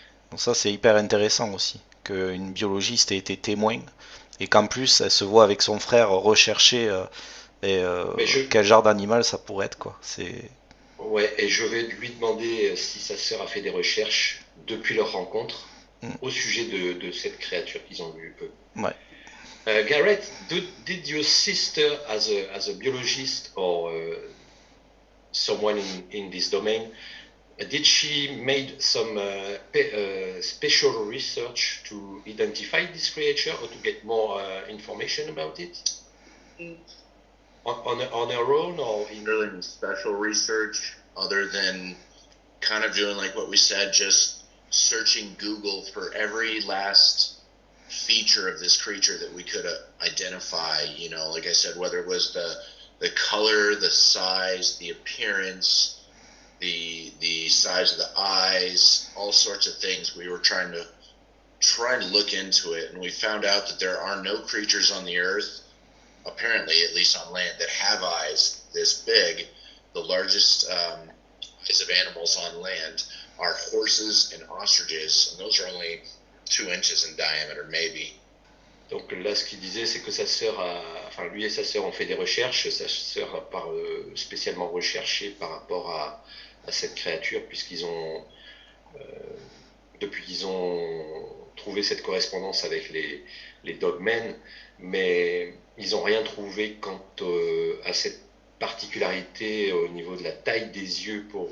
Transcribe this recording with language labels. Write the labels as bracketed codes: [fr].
[fr] Donc ça c'est hyper intéressant aussi, qu'une biologiste ait été témoin, et qu'en plus elle se voit avec son frère rechercher quel genre d'animal ça pourrait être, quoi. Ouais, et je vais lui demander si sa sœur a fait des recherches depuis leur rencontre au sujet de cette créature qu'ils ont vue eux. Ouais. [en] Garrett, did your sister, as a biologist or someone in this domain, did she made some special research to identify this creature or to get more information about it? On her own, or in special research other than kind of doing like what we said, just searching Google for every last feature of this creature that we could identify, you know, like I said, whether it was the color, the size, the appearance, the size of the eyes, all sorts of things. We were trying to look into it, and we found out that there are no creatures on the earth, apparently at least on land, that have eyes this big. The largest eyes of animals on land are horses and ostriches, and those are only 2 inches in diameter, maybe. [fr] Donc là, ce qu'il disait, c'est que lui et sa sœur ont fait des recherches. Sa sœur n'a pas spécialement recherché par rapport à cette créature, puisqu'ils ont, depuis qu'ils ont trouvé cette correspondance avec les Dogmen, mais ils n'ont rien trouvé quant à cette particularité au niveau de la taille des yeux.